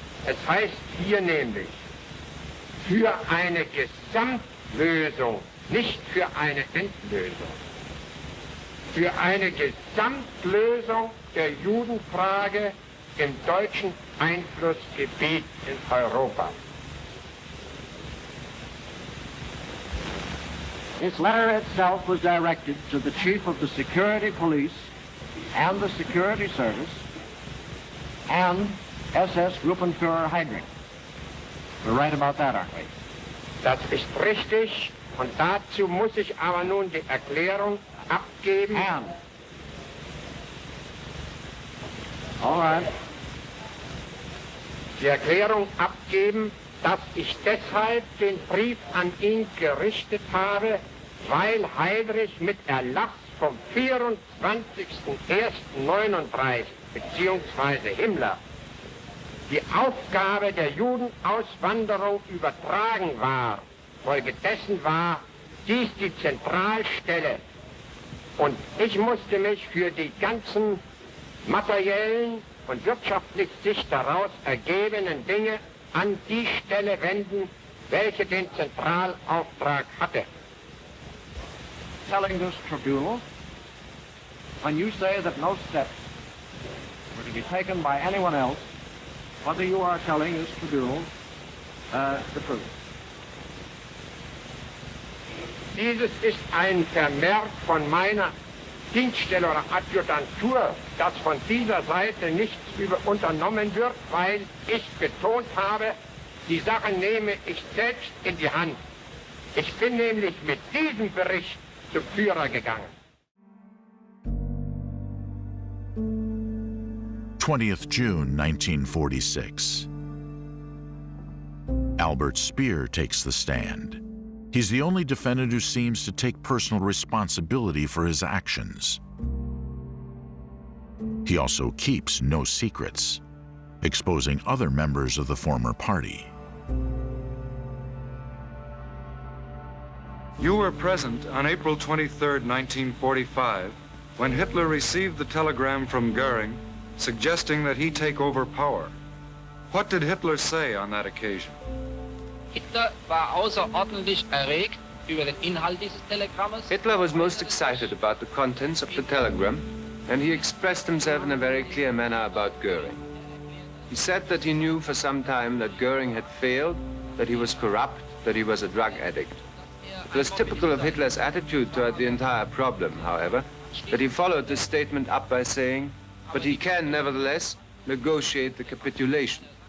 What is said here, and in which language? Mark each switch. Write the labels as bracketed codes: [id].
[de] Es heißt hier nämlich, für eine Gesamtlösung, nicht für eine Endlösung. Für eine Gesamtlösung der Judenfrage im deutschen Einflussgebiet in Europa. [en] This letter itself was directed to the chief of the security police and the security service and SS Gruppenführer Heydrich. We're right about that, aren't we? [de] Das ist richtig, und dazu muss ich aber nun die Erklärung abgeben. [en] And. All right. [de] Die Erklärung abgeben, dass ich deshalb den Brief an ihn gerichtet habe, weil Heydrich mit Erlass vom 24.01.39 beziehungsweise Himmler die Aufgabe der Judenauswanderung übertragen war. Folgedessen war dies die Zentralstelle. Und ich musste mich für die ganzen materiellen und wirtschaftlich sich daraus ergebenden Dinge an die Stelle wenden, welche den Zentralauftrag hatte. [en] Telling this tribunal, when you say that no steps were to be taken by anyone else, whether you are telling this tribunal the truth. [de] Dieses ist ein Vermerk von meiner Dienststelle oder Adjutantur, dass von dieser Seite nichts unternommen wird, weil ich betont habe, die Sache nehme ich selbst in die Hand. Ich bin nämlich mit diesem Bericht zum Führer gegangen. [en] 20th June 1946. Albert Speer takes the stand. He's the only defendant who seems to take personal responsibility for his actions. He also keeps no secrets, exposing other members of the former party. You were present on April 23, 1945, when Hitler received the telegram from Goering suggesting that he take over power. What did Hitler say on that occasion? [de] Hitler war außerordentlich erregt über den Inhalt dieses Telegrammes. [en] Hitler was most excited about the contents of the telegram, and he expressed himself in a very clear manner about Goering. He said that he knew for some time that Goering had failed, that he was corrupt, that he was a drug addict. It was typical of Hitler's attitude toward the entire problem, however, that he followed this statement up by saying, but he can, nevertheless, negotiate the capitulation.